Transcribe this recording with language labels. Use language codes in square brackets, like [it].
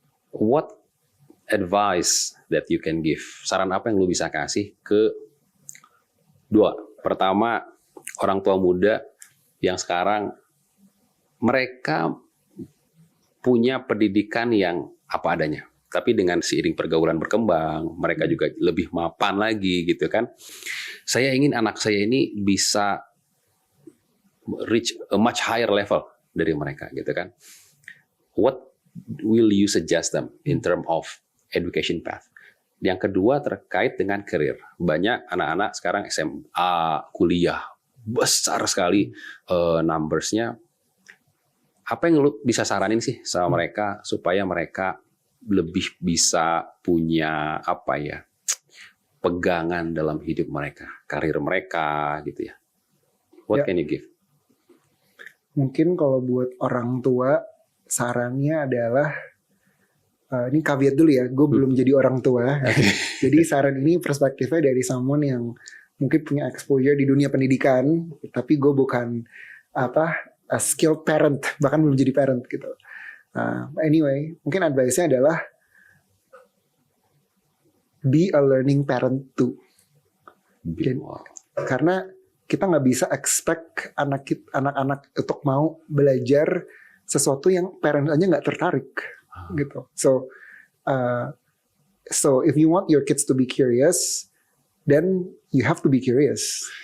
[en] What advice that you can give? [id] Saran apa yang lu bisa kasih ke dua? Pertama, orang tua muda yang sekarang mereka punya pendidikan yang apa adanya. Tapi dengan seiring pergaulan berkembang, mereka juga lebih mapan lagi gitu kan. Saya ingin anak saya ini bisa [en] reach a much higher level [id] dari mereka gitu kan. [en] What will you suggest them in terms of education path? [id] Yang kedua terkait dengan karir. Banyak anak-anak sekarang SMA, kuliah, besar sekali numbers-nya. Apa yang lu bisa saranin sih sama mereka supaya mereka lebih bisa punya pegangan dalam hidup mereka, karir mereka gitu ya. [en] What can you give? [id] Mungkin kalau buat orang tua sarannya adalah ini caveat dulu ya, gue belum jadi orang tua. Jadi saran ini perspektifnya dari someone yang mungkin punya exposure di dunia pendidikan, tapi gue bukan [en] a skilled parent, [id] bahkan belum jadi parent gitu. [en] Anyway, [id] mungkin advice-nya adalah [en] be a learning parent too. [id] Karena kita nggak bisa expect anak-anak untuk mau belajar sesuatu yang parent aja nggak tertarik gitu. [en] So if you want your kids to be curious, then you have to be curious.